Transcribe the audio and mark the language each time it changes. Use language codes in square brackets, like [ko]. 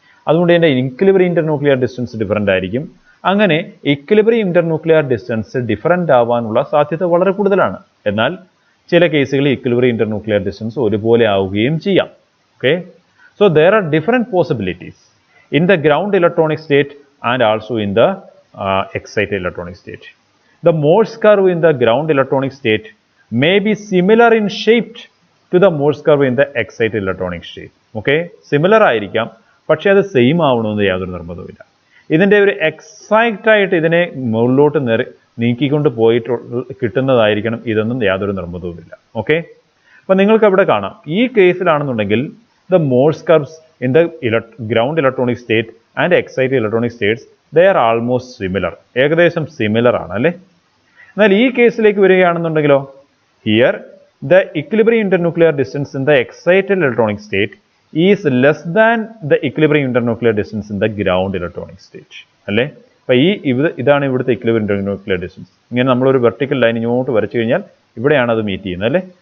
[ml] അതുകൊണ്ട് അതിൻ്റെ equilibrium internuclear distance different ആയിരിക്കും. അങ്ങനെ ഇക്വിലിബ്രിയം ഇന്റർന്യൂക്ലിയർ ഡിസ്റ്റൻസ് ഡിഫറൻ്റ് ആവാനുള്ള സാധ്യത വളരെ കൂടുതലാണ്. എന്നാൽ ചില കേസുകളിൽ ഇക്വിലിബ്രിയം ഇന്റർന്യൂക്ലിയർ ഡിസ്റ്റൻസ് ഒരുപോലെ ആവുകയും ചെയ്യാം. [en] Okay, so there are different possibilities in the ground electronic state and also in the excited electronic state. The Morse curve in the ground electronic state may be similar in shape to the Morse curve in the excited electronic state. [ml] Okay, similar ആയിരിക്കാം, പക്ഷേ അത് same ആവണമെന്ന് യാതൊരു നിർബന്ധവുമില്ല. ഇതിൻ്റെ ഒരു exact ആയിട്ട് ഇതിനെ മുകളിലോട്ട് നീക്കിക്കൊണ്ട് പോയിട്ട് കിട്ടുന്നതായിരിക്കണം ഇതൊന്നും യാതൊരു നിർബന്ധവുമില്ല. ഓക്കെ, അപ്പം നിങ്ങൾക്ക് അവിടെ കാണാം, ഈ കേസിലാണെന്നുണ്ടെങ്കിൽ [en] the Morse curves in the ground electronic state and excited electronic states they are almost similar. [ml] ഏകദേശം സിമിലർ ആണ് അല്ലേ. എന്നാൽ ഈ കേസിലേക്ക് വരികയാണെന്നുണ്ടെങ്കിലോ, [en] Here the equilibrium internuclear distance in the excited electronic state is less than the equilibrium internuclear distance in the ground electronic state അല്ലേ. [ml] അപ്പം ഇതാണ് ഇവിടുത്തെ ഇക്വിലിബ്രിയം ഇന്റർന്യൂക്ലിയർ ഡിസ്റ്റൻസ്. ഇങ്ങനെ നമ്മളൊരു വെർട്ടിക്കൽ ലൈൻ ഇങ്ങോട്ട് വരച്ചു കഴിഞ്ഞാൽ ഇവിടെയാണ് അത് മീറ്റ് ചെയ്യുന്നത് അല്ലേ.